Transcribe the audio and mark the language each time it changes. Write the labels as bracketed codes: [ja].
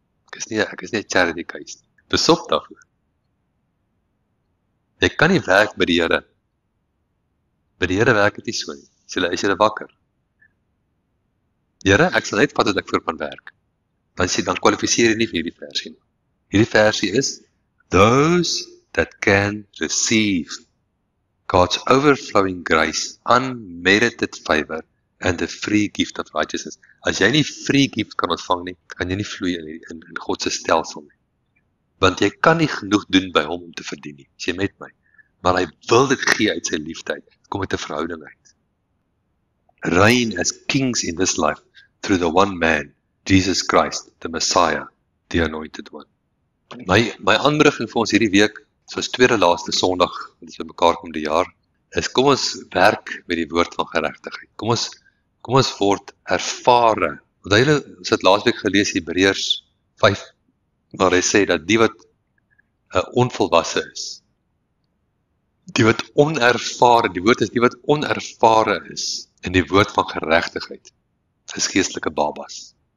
[af] Ek is nie 'n charity case nie. Besop daarvoor. Jy kan nie werk by die Here. By die Here werk dit nie so nie. Is jy wakker? Here, ek sal net vat dat ek vir kan werk. Dan kwalifiseer jy nie vir hierdie versie nie. Hierdie versie is, [en] those that can receive God's overflowing grace, unmerited favor, and the free gift of righteousness. [af] As jy nie free gift kan ontvang nie, kan jy nie vloei in God se stelsel nie. Want jy kan nie genoeg doen by hom om te verdien nie. Is jy met my? Maar hy wil dit gee uit sy liefde uit. Kom uit 'n verhouding uit. [en] Reign as kings in this life through the one man, Jesus Christ, the Messiah, the anointed one. [af] My aanmoediging vir ons hierdie week, soos tweede laaste Sondag, wat ons by mekaar kom die jaar, is kom ons werk met die woord van geregtigheid. Kom ons word ervare. Want ons het laasweek gelees Hebreërs 5, waar hy sê dat die wat onvolwasse is, die wat onervare, die woord is die wat onervare is in die woord van geregtigheid, is geestelike babas.